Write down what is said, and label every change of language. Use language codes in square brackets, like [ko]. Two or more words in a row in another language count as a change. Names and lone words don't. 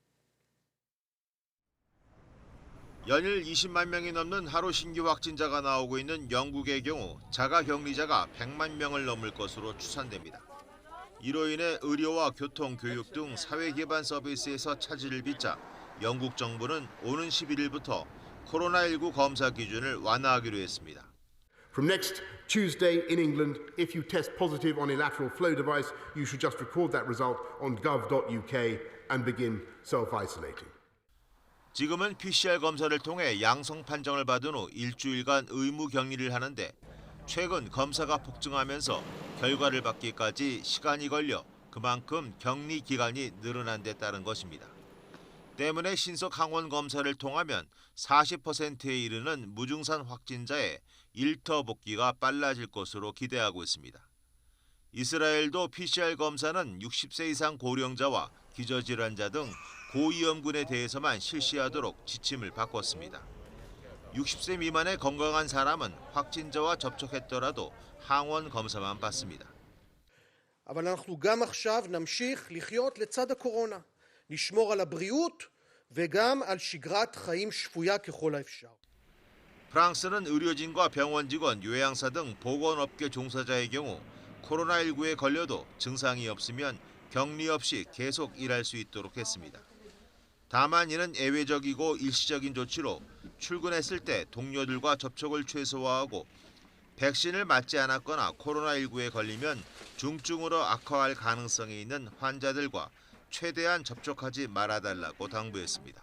[ko] 연일 20만 명이 넘는 하루 신규 확진자가 나오고 있는 영국의 경우 자가격리자가 100만 명을 넘을 것으로 추산됩니다. 이로 인해 의료와 교통, 교육 등 사회 기반 서비스에서 차질을 빚자 영국 정부는 오는 11일부터 코로나19 검사 기준을 완화하기로 했습니다. [en] From next Tuesday in England, if you test positive on a lateral flow device, you should just record that result on gov.uk and begin self-isolating. [ko] 지금은 PCR 검사를 통해 양성 판정을 받은 후 일주일간 의무 격리를 하는데 최근 검사가 폭증하면서 결과를 받기까지 시간이 걸려 그만큼 격리 기간이 늘어난 데 따른 것입니다. 때문에 신속 항원 검사를 통하면 40%에 이르는 무증상 확진자의 일터 복귀가 빨라질 것으로 기대하고 있습니다. 이스라엘도 PCR 검사는 60세 이상 고령자와 기저질환자 등 고위험군에 대해서만 실시하도록 지침을 바꿨습니다. 60세 미만의 건강한 사람은 확진자와 접촉했더라도 항원 검사만 받습니다. [he] אבל אנחנו גם עכשיו נמשיך לחיות לצד הקורונה, לשמור על הבריאות וגם על שגרת חיים שפויה ככל האפשר. [ko] 프랑스는 의료진과 병원 직원, 요양사 등 보건업계 종사자의 경우 코로나19에 걸려도 증상이 없으면 격리 없이 계속 일할 수 있도록 했습니다. 다만 이는 예외적이고 일시적인 조치로 출근했을 때 동료들과 접촉을 최소화하고 백신을 맞지 않았거나 코로나19에 걸리면 중증으로 악화할 가능성이 있는 환자들과 최대한 접촉하지 말아달라고 당부했습니다.